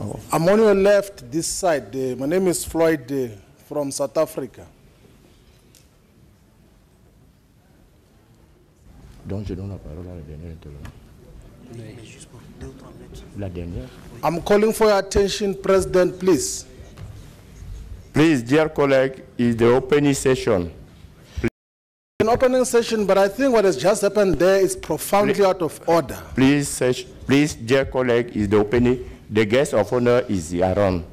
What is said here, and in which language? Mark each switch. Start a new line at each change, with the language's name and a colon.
English: I'm on your left, this side. My name is Floyd from South Africa.
French: Donc je donne la parole à la dernière.
English: I'm calling for your attention, President, please. Please, dear colleague, is the opening session. An opening session, but I think what has just happened there is profoundly out of order. Please, dear colleague, is the opening. The guest of honor is around.